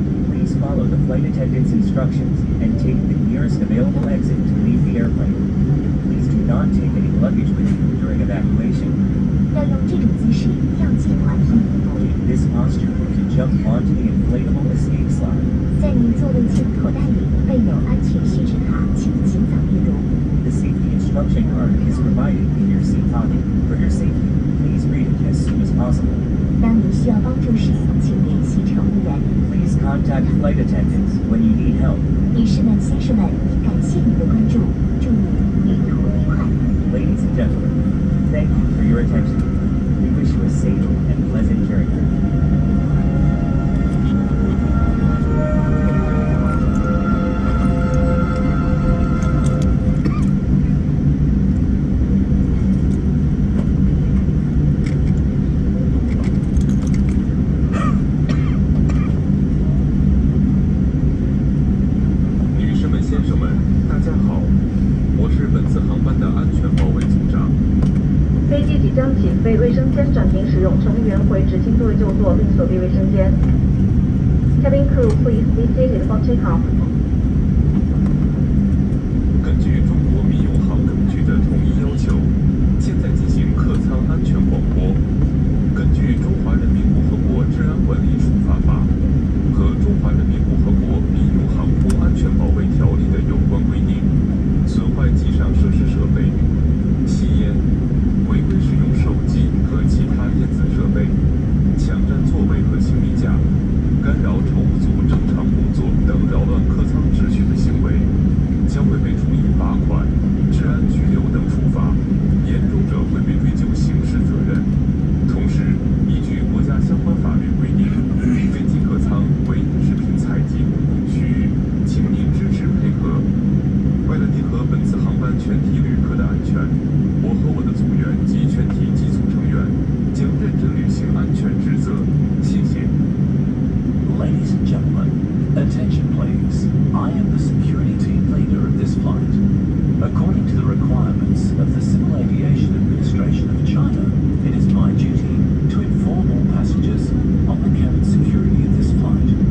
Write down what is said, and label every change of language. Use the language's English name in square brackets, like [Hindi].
[English] Please follow the flight attendant's instructions and take the nearest available exit to leave the airplane. Please do not take any luggage with you during evacuation. [Chinese] 要用这种姿势要紧环衣。 [English] In this posture, you can jump onto the inflatable escape slide. [Chinese] 在您座位前口袋里备有安全须知卡，请尽早阅读。 [English] The safety instruction card is provided in your seat pocket. For your safety, please read it as soon as possible. [Chinese] 当你需要帮助时，请联系乘务员。 [English] Please contact flight attendants when you need help. [Chinese] 女士们、先生们，感谢您的关注，祝你旅途愉快。 [English] Ladies and gentlemen, thank you for your attention. We wish you a safe and pleasant journey. [Chinese] 女士们、先生们，大家好，我是本次航班的安全保卫组长。飞机即将起飞，卫生间暂停使用，乘务员回执勤座位就座并锁闭卫生间。 [English] Cabin crew, please be seated for takeoff. [Chinese] 根据中国民用航空局的统一要求，现在进行客舱安全广播。根据《中华人民共和国治安管理处罚法》和《中华人民共和国民用航空安全保卫条例》的有关规定，损坏机上设施设备、吸烟、违规使用手机和其他电子设备、抢占座位和行李架、干扰乘务组正常工作等扰乱客舱秩序的行为，将会被处以罚款、治安拘留等处罚，严重者会被追究刑事责任。同时，依据国家相关法律规定，飞机客舱为食品采集公共区域，请您支持配合。为了您和本次航班全体旅客的安全，我和我的组员及全体机组成员将认真履行安全职责。谢谢。 [English] Ladies and gentlemen, attention please. I am the security team leader of this flight. According to the requirements of the Civil Aviation Administration of China, it is my duty to inform all passengers on the cabin security of this flight.